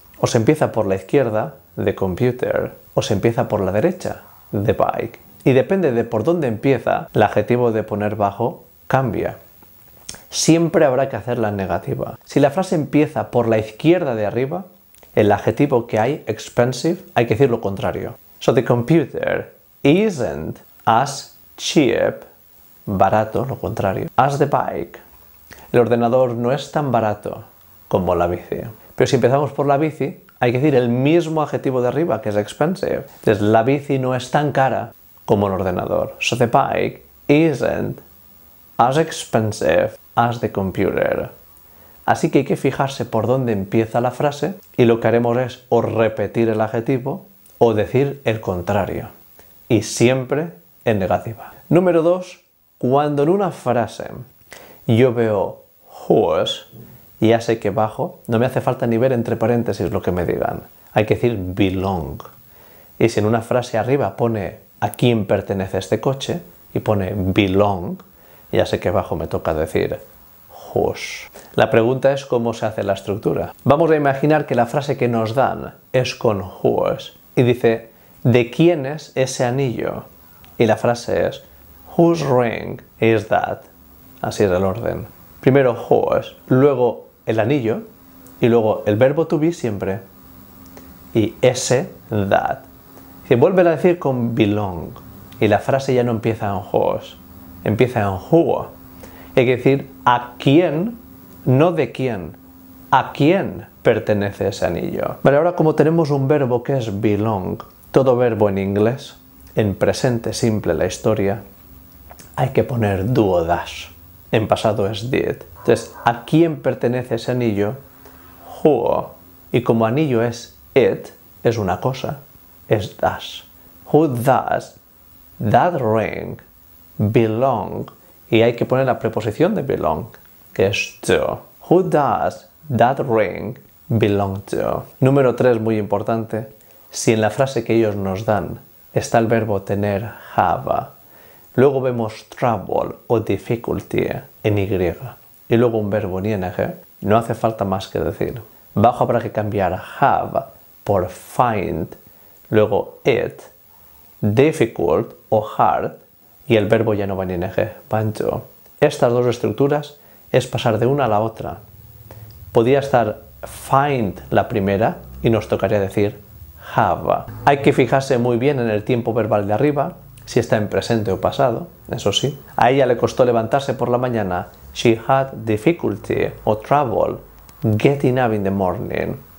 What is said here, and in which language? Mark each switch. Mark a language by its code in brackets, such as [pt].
[es] O se empieza por la izquierda, [en] the computer, [es] o se empieza por la derecha, [en] the bike. [es] Y depende de por dónde empieza, el adjetivo de poner bajo cambia. Siempre habrá que hacerla en negativa. Si la frase empieza por la izquierda de arriba, el adjetivo que hay, expensive, hay que decir lo contrario. [en] So the computer isn't as cheap, barato, [es] lo contrario, [en] as the bike. [es] El ordenador no es tan barato como la bici. Pero si empezamos por la bici, hay que decir el mismo adjetivo de arriba, que es expensive. Entonces, la bici no es tan cara como el ordenador. [en] So the bike isn't as expensive as the computer. [es] Así que hay que fijarse por dónde empieza la frase y lo que haremos es o repetir el adjetivo o decir el contrario. Y siempre en negativa. Número 2. Cuando en una frase yo veo whose, ya sé que bajo no me hace falta ni ver entre paréntesis lo que me digan. Hay que decir belong. Y si en una frase arriba pone a quién pertenece este coche y pone belong, ya sé que abajo me toca decir whose. La pregunta es cómo se hace la estructura. Vamos a imaginar que la frase que nos dan es con whose y dice ¿de quién es ese anillo? Y la frase es [en] whose ring is that? [es] Así es el orden. Primero whose, luego el anillo y luego el verbo to be siempre y ese, that. Y vuelve a decir con belong y la frase ya no empieza en whose, empieza en who. Hay que decir a quién, no de quién, a quién pertenece ese anillo. Vale, ahora como tenemos un verbo que es belong, todo verbo en inglés, en presente simple la historia, hay que poner do o dash. En pasado es did. Entonces, ¿a quién pertenece ese anillo? Who. Y como anillo es it, es una cosa, es dash. [en] Who does that ring belong? [es] Y hay que poner la preposición de belong, que es to. [en] Who does that ring belong to? [es] Número 3, muy importante. Si en la frase que ellos nos dan está el verbo tener, have, luego vemos trouble o difficulty en Y y luego un verbo en ing, no hace falta más que decir. Bajo habrá que cambiar have por find, luego it, difficult o hard y el verbo ya no va en ing, va en to. Estas dos estructuras es pasar de una a la otra. Podría estar find la primera y nos tocaría decir have. Hay que fijarse muy bien en el tiempo verbal de arriba, si está en presente o pasado, eso sí. A ella le costó levantarse por la mañana. [en] She had difficulty o trouble getting up in the morning.